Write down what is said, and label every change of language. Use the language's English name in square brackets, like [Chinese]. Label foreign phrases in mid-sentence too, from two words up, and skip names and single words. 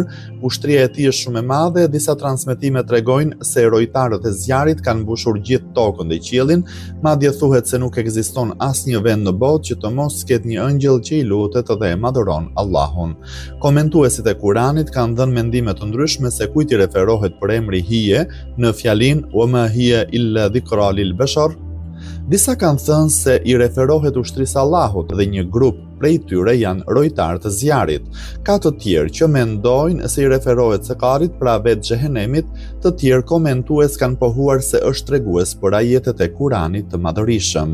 [Albanian] Ushtria e tij është shumë e madhe. Disa transmetime tregojnë se rojtarët e zjarit kanë mbushur gjithë tokën dhe qiellin, madje thuhet se nuk ekziston asnjë vend në botë që të mos ketë një ëngjëll që i lutet dhe e madhëron Allahun. Komentuesit e Kuranit kanë dhënë mendime të ndryshme se kujt i referohet për emri hije në fjalinë [Arabic] "وما هي إلا ذكرى للبشر". [Albanian] Disa kanë thënë se i referohet ushtrisë Allahut dhe një grup prej tyre janë rojtarët e zjarit. Ka të tjerë që mendojnë se i referohet Sekarit, pra vetë xhehenemit. Të tjerë komentues kanë pohuar se është tregues për ajetet e Kuranit të madhërisëm.